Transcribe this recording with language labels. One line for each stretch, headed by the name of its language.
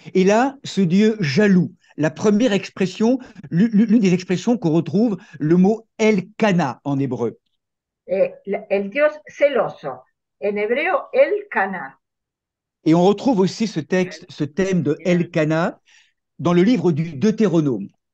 French: Et là, ce Dieu jaloux, la première expression, l'une des expressions qu'on retrouve, le mot Elkana en hébreu.
Spanish: El Dios celoso, en hebreo El Cana.
French: Et on retrouve aussi ce texte, ce thème de Elkana dans le livre du Deutéronome.